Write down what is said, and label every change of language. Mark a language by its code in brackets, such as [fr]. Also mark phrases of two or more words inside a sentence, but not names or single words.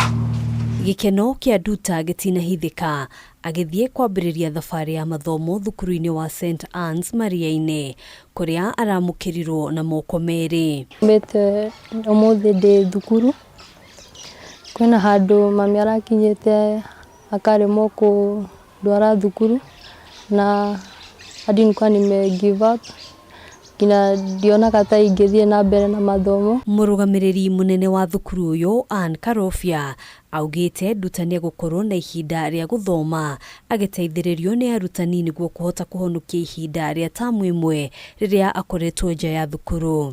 [ki] Gikeno kia Duta gitinahithika agithie kwambiriria thabari ya mathomo thukuru-ini wa St Anne's Maria-ini kuria aramukirirwo na moko meri. Mbete umuthi ndi thukuru kwina handu mami arakinyite akaremwo kundwara thukuru [sw] na hadi nilikuwa nime [en] give up [ki] kina diona kata ingithie na mbere na mathomo. Murugamiriri munene wa thukuru uyu Ann Karofia augite Duta ni gukorwo na ihinda ria guthoma agiteithiririo ni arutani niguo kuhota kuhonokia ihinda ria tamu imwe riria akoretwo nja ya thukuru.